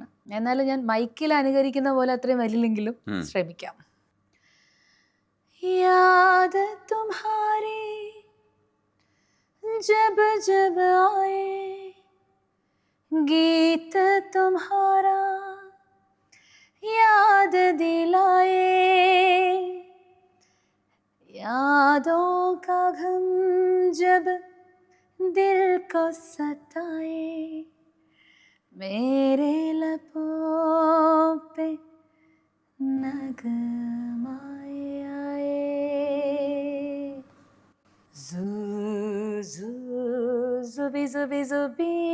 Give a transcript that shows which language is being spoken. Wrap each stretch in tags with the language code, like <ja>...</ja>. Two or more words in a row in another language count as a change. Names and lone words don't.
<ml>എന്നാലും ഞാൻ മൈക്കിൽ അനുകരിക്കുന്ന പോലെ അത്രയും വരില്ലെങ്കിലും ശ്രമിക്കാം.</ml> <hi>याद तुम्हारी जब जब आए गीत तुम्हारा याद दिलाए यादों का गम जब दिल को सताए मेरे लबों पे नगमाए आए जुबी जुबी जुबी</hi>